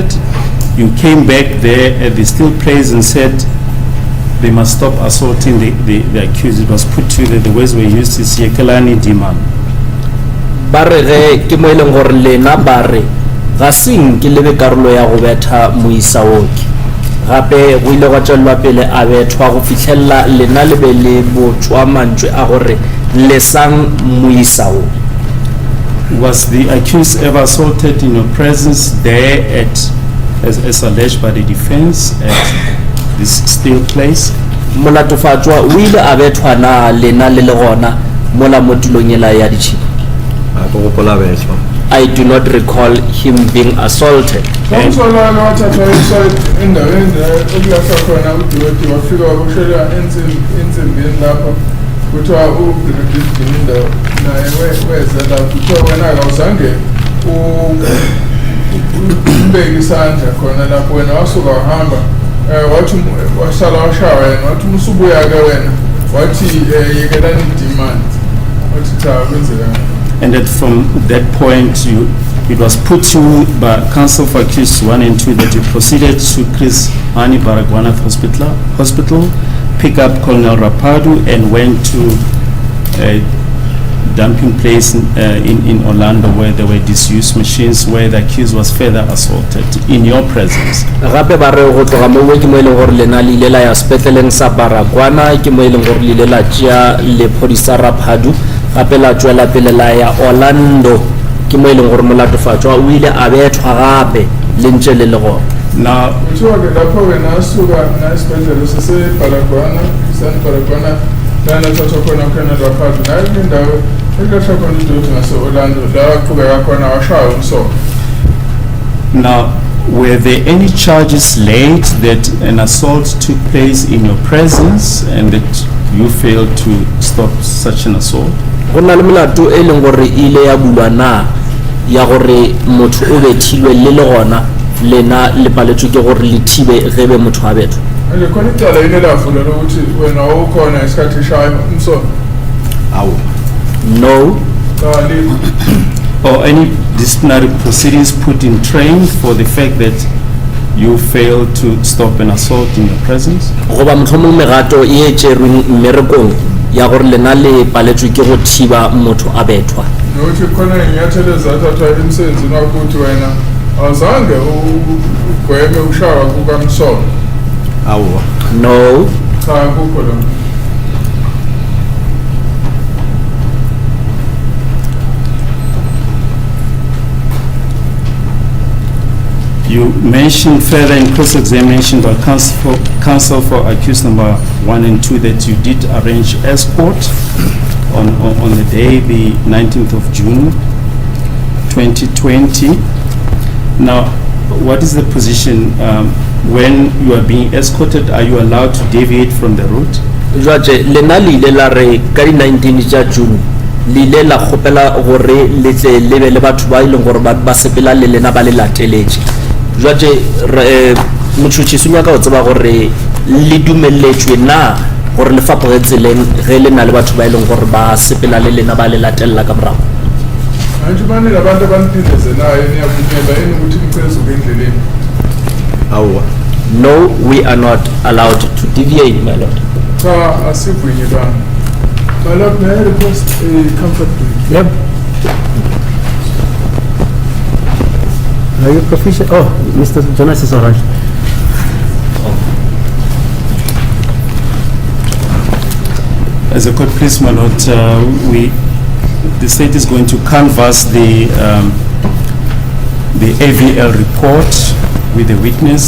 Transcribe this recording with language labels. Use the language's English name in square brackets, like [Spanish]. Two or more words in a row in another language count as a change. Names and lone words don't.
[English] You came back there at the steel place and said they must stop assaulting the accused. It was put to you that the words were used is [Zulu] Yekelani Diman. [Northern Sotho] Ba re ge ke mo e leng gore lena ba re ga seng ke lebe karolo ya go betha moisaoki gape go ile gwa tswelwa pele a bethwa go fitlhella lena le be le botswa mantswe a gore lesang moisao. [English] Was the accused ever assaulted in your presence there at, as alleged by the defense, at this steel place? [Northern Sotho] Molatofatšwa o ile a bethwa na lena le le gona mola mo tulong ela ya ditšhipa. [English] I do not recall him being assaulted. [Zulu] Umsolwana wathatha endaweni okulahla khona uDiweti wafika wabushela ensimbini lapho kuthiwa uBrigadier Girinda naye weza lapho kuthiwa wena awuzange ubeke isandla khona lapho wena wasuka wahamba wathi wasala washawa yena wathi umusubuya-ke wena wathi yekelani demand wathi cha kwenzeka. [English] And that from that point, it was put to you by Counsel for Accused 1 and 2 that you proceeded to Chris Hani Baragwanath Hospital, pick up Colonel Rapadu, and went to a dumping place in Orlando where there were disused machines where the accused was further assaulted in your presence. [Northern Sotho] Gape ba re go tloga mo ke mo e leng gore lena le ile la ya sepetleleng sa Baragwana ke mo e leng gore le ile la tšea lephodisa Rapadu gape la tswela pele la ya Orlando ke mo e leng gore molatofatšwa o ile a bethwa gape le ntše le le gona. [English] Now, [Zulu] kuthiwa-ke lapho wena asuka nesibhedlela saseBaragwana Baragwana lana thathwa khona uKoloneli Rapadu naye kule ndawo ekulahla khona idoti ngase-Orlando la waqhubeka khona washaya umsoco. [English] now, were there any charges laid that an assault took place in your presence and that you failed to stop such an assault? [Northern Sotho] Go na le melato e leng gore ile ya bulwa na ya gore motho o bethilwe le le gona lena le paletswe ke gore le thibe ge be motho a bethwa. [Zulu] Nje khona icala yini elavulela lokuthi wena ukhona isikhathi eshaya umsoco? awu [English] No, or any disciplinary proceedings put in train for the fact that you failed to stop an assault in your presence? [Northern Sotho] goba mohlomong merato e tšerweng mmerekong ya gore lena le paletswe ke go thiba motho a bethwa. [Zulu] nokuthi khona inyathelo ezathathwa emsebenzini wakho ukuthi wena awuzange ugweme ukushawa kukamsolo? [Northern Sotho] Awa. [English] No. [Zulu] Cha, akukho lo. [English] You mentioned further in cross-examination by counsel for accused number 1 and 2 that you did arrange escort on the day, the 19th of June, 2020. Now, what is the position when you are being escorted? Are you allowed to deviate from the route? Judge, [Northern Sotho] lena le ile la re ka di 19 tša June le ile la kgopela gore le tle le be le batho ba ileng gore ba sepela le lena ba le lateletše. Judge, motšhotšhi se nyaka go tseba gore le dumelletšwe na gore le fapoge tseleng ge le na le batho ba ileng gore ba sepela le lena ba le latelela ka morago. [Zulu] Anjumani labantu abanipindeze nayo niyavumela yini ukuthi nicezuke endleleni? [Northern Sotho] Awa. [English] No, we are not allowed to deviate, my lord. [Zulu] Cha, asivunyelwanga. [English] My lord, may I request a comfort drink? Yep. Are you proficient? Oh, Mr. Jonas is all right. As a court, please, my lord, the state is going to canvass the AVL report with the witness.